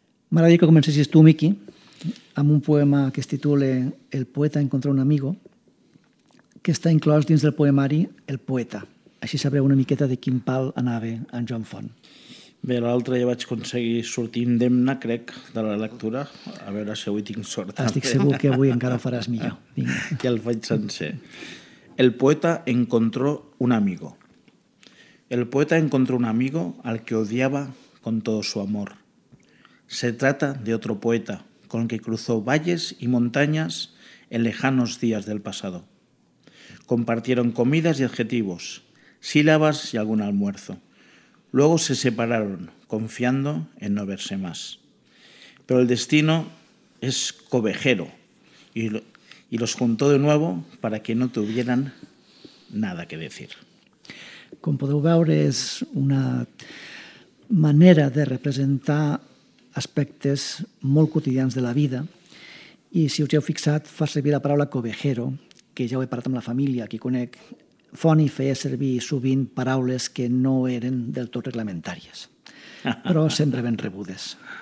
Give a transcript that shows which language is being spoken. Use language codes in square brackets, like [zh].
[ca] M'agradaria que comencessis tu, Miqui, amb un poema que es titula El poeta encontró un amigo, que està inclòs dins del poemari El poeta. Així sabreu una miqueta de quin pal anava en Joan Font. Bé, l'altre ja vaig aconseguir sortir indemne, crec, de la lectura. A veure si avui tinc sort. Estic segur que avui encara ho faràs millor. Vinga. Ja el faig sencer. [es] El poeta encontró un amigo. El poeta encontró un amigo al que odiaba con todo su amor. Se trata de otro poeta con el que cruzó valles y montañas en lejanos días del pasado. Compartieron comidas y adjetivos, sílabas y algún almuerzo. Luego se separaron, confiando en no verse más. Pero el destino es cobejero y los juntó de nuevo para que no tuvieran nada que decir. [ca] Com podeu veure, és una manera de representar aspectes molt quotidians de la vida. I si us heu fixat, fa servir la paraula cobejero, que ja ho he parlat amb la família, qui conec. Foni feia servir sovint paraules que no eren del tot reglamentàries, però sempre ben rebudes.